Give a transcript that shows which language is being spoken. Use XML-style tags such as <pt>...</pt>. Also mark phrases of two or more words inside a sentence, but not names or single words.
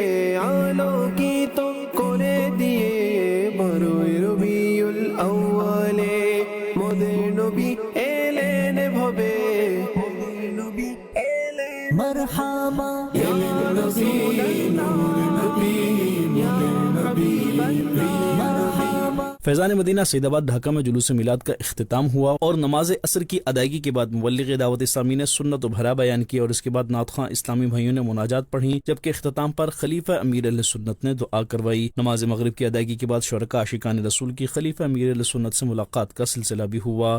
<bn>আলোকিত করে দিয়ে, বড়ই রবিউল আউয়ালে মোদের নবী এলেন ভবে, মোদের নবী এলেন</bn> <ar>مرحبا يا رسول الله</ar> <bn>নবী মোদের নবী মারহাবা۔</bn> <ur>فیضان مدینہ سید آباد ڈھاکہ میں جلوس میلاد کا اختتام ہوا اور نماز عصر کی ادائیگی کے بعد مبلغ دعوت اسلامی نے سنت و بھرا بیان کیا اور اس کے بعد نعت خواں اسلامی بھائیوں نے مناجات پڑھی، جبکہ اختتام پر خلیفہ امیر اہل سنت نے دعا کروائی۔ نماز مغرب کی ادائیگی کے بعد شرکاء عاشقان رسول کی خلیفہ امیر اہل سنت سے ملاقات کا سلسلہ بھی ہوا۔</ur>